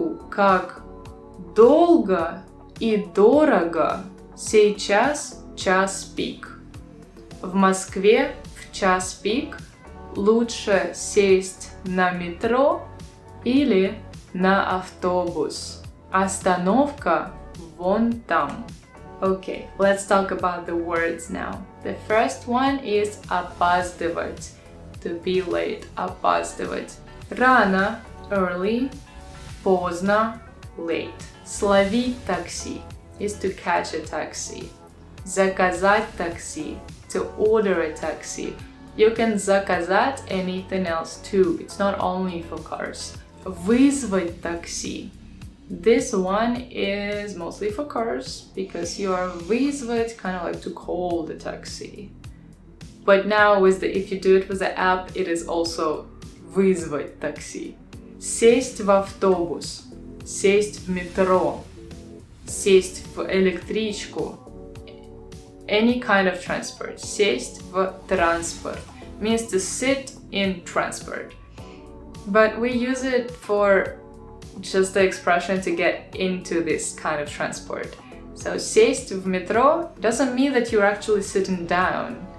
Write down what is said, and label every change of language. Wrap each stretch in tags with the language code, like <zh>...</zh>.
<ru>Как долго и дорого сейчас час пик. В Москве в час пик лучше сесть на метро или на автобус. Остановка вон там.</ru> <en>Okay, let's talk about the words now. The first one is опаздывать, to be late, опаздывать.</en> <ru>Рано, early, поздно, late. Словить такси</ru> <en>is to catch a taxi.</en> <ru>Заказать такси,</ru> <en>to order a taxi. You can заказать anything else too, it's not only for cars.</en> <ru>Вызвать такси.</ru> <en>This one is mostly for cars because you are вызвать, kind of like to call the taxi. But now if you do it with the app, it is also</en> <ru>вызвать такси. Сесть в автобус, сесть в метро, сесть в электричку.</ru> <en>Any kind of transport.</en> <ru>Сесть в транспорт</ru> <en>means to sit in transport. But we use it for just the expression to get into this kind of transport. So</en> <ru>сесть в метро</ru> <en>doesn't mean that you're actually sitting down.</en>